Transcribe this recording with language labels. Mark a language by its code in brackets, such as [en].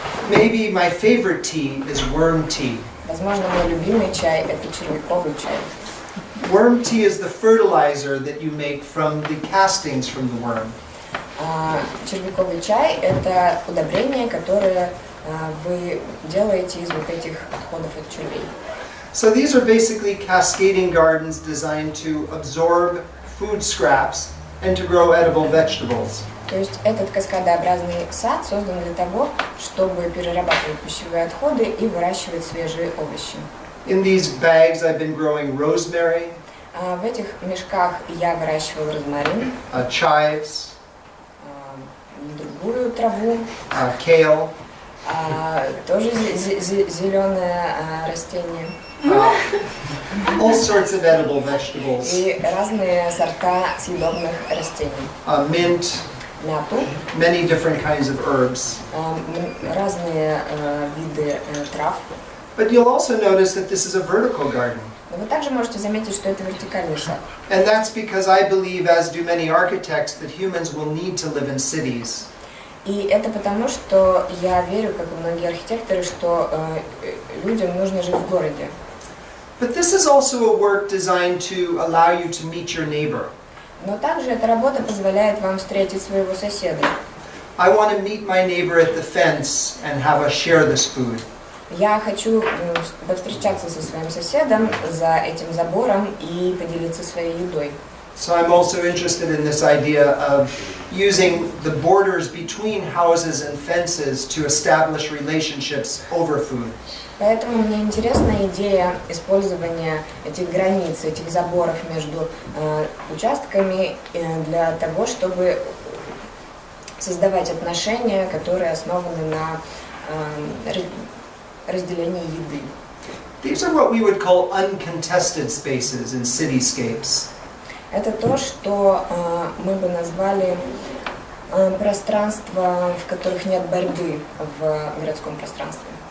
[en] Maybe my favorite tea is worm tea. [ru] Возможно, мой любимый чай – это червяковый чай. [en] Worm tea is the fertilizer that you make from the castings from the worm. [ru] Червяковый чай – это удобрение, которое вы делаете из вот этих отходов от червей. [en] So these are basically cascading gardens designed to absorb food scraps and to grow edible vegetables. [ru] То есть этот каскадообразный сад создан для того, чтобы перерабатывать пищевые отходы и выращивать свежие овощи. [en] In these bags I've been growing rosemary, [ru] В этих мешках я выращивала розмарин, [en] chives, [ru] другую траву, [en] kale, [ru] тоже зеленое растение. [en] All sorts of edible vegetables, [ru] И разные сорта съедобных растений. [en] mint, [ru] Мяту, [en] many different kinds of herbs. [ru] разные виды трав. [en] But you'll also notice that this is a vertical garden. [ru] Но вы также можете заметить, что это вертикальный сад. [en] And that's because I believe, as do many architects, that humans will need to live in cities. [ru] И это потому, что я верю, как и многие архитекторы, что людям нужно жить в городе. [en] But this is also a work designed to allow you to meet your neighbor. [ru] Но также эта работа позволяет вам встретить своего соседа. [en] I want to meet my neighbor at the fence and have us share this food. [ru] Я хочу повстречаться со своим соседом за этим забором и поделиться своей едой. [en] So I'm also interested in this idea of using the borders between houses and fences to establish relationships over food. [ru] Поэтому мне интересна идея использования этих границ, этих заборов между участками для того, чтобы создавать отношения, которые основаны на разделении еды. [en] These are what we would call uncontested spaces in cityscapes. [ru] Это то, что мы бы назвали пространства, в которых нет борьбы в городском пространстве.